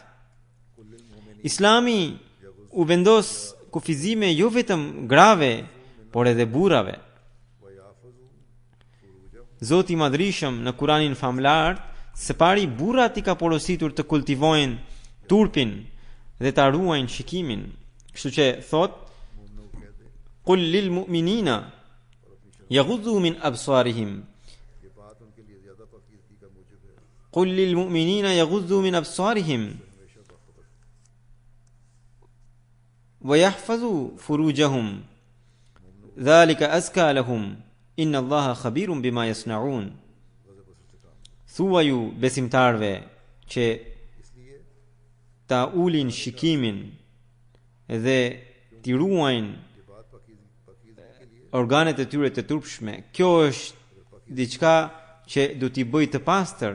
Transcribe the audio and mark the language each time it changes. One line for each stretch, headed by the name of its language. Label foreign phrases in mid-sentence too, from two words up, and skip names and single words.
Albanian: Islami u vendos kufizime jo vetëm grave, por edhe burrave. Zoti i Madhërisëm në Kuranin famlar, së pari burrat i ka porositur të kultivojnë turpin dhe ta ruajnë shikimin. Kështu që thot,
Arabic: قل للمؤمنين يغضوا من أبصارهم. قل للمؤمنين يغضوا من أبصارهم ويحفظوا فروجهم. ذلك أزكى لهم. إن الله خبير بما يصنعون.
Albanian: Thuaju besimtarve që ta ulin shikimin dhe t'i ruajnë organet e tyre të turpshme. Kjo është diçka që do t'i bëj të pastër.